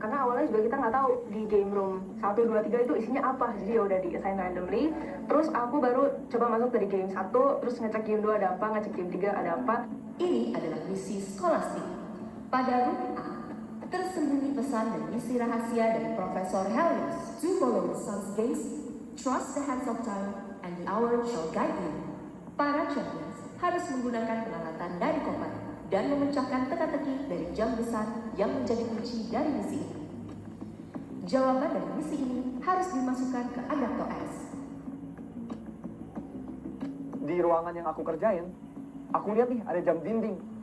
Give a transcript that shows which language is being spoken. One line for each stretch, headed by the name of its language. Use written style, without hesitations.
Indonesian: Karena awalnya juga kita nggak tahu di game room 1, 2, 3 itu isinya apa, jadi ya udah di-assign randomly. Terus aku baru coba masuk dari game 1, terus ngecek game 2 ada apa, ngecek game 3 ada apa. Ini adalah misi skolastik. Pada room A, tersembunyi pesan dan misi rahasia dari Profesor Helios.
English: To follow the sun's gaze, trust the hands of time, and the hour shall guide you.
Indonesian: Para champions harus menggunakan peralatan dari koper dan memecahkan teka-teki dari jam besar yang menjadi kunci dari misi ini. Jawaban dari misi ini harus dimasukkan ke adapter S. Di ruangan yang aku kerjain, aku lihat nih ada jam dinding.